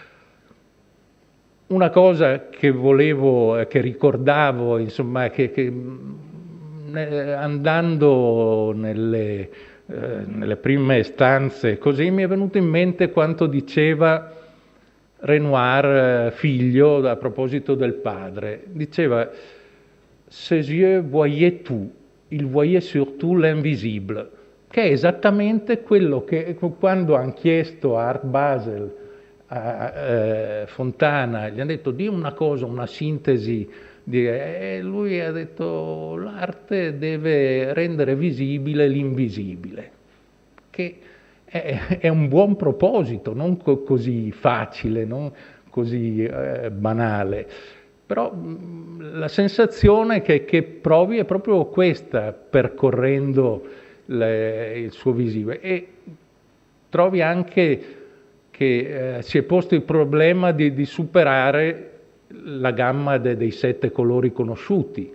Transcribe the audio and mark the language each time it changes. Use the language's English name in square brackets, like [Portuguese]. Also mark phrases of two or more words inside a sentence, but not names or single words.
[Italian] Una cosa che ricordavo, insomma, che andando nelle prime stanze così, mi è venuto in mente quanto diceva Renoir figlio a proposito del padre. Diceva: [French] ses yeux voyaient tout, il voyait surtout l'invisible, [Italian] che è esattamente quello che quando hanno chiesto a Art Basel, a Fontana, gli hanno detto di una cosa, una sintesi, e lui ha detto l'arte deve rendere visibile l'invisibile, che è un buon proposito, non così facile, non così banale, però la sensazione che provi è proprio questa percorrendo il suo visibile, e trovi anche che si è posto il problema di superare la gamma dei 7 colori conosciuti.